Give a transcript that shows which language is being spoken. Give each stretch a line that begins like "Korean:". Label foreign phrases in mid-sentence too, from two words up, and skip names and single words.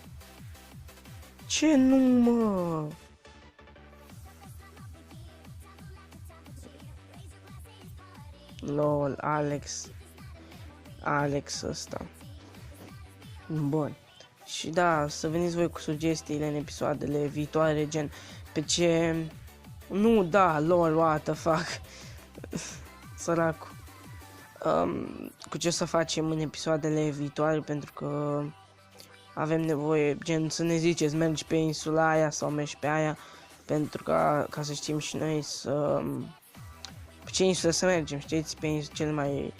Romanian: Ce nu, mă? Lol, Alex ăsta. Bun. Și da, să veniți voi cu sugestiile în episoadele viitoare, gen pe ce Nu, da, lol,
English: what the fuck.
Romanian: Săracu. Cu ce să facem în episoadele viitoare, pentru că avem nevoie, gen, să ne ziceți, mergi pe insula aia sau mergi pe aia, pentru ca să știm și noi pe ce insulă să mergem, știți, pe cel mai...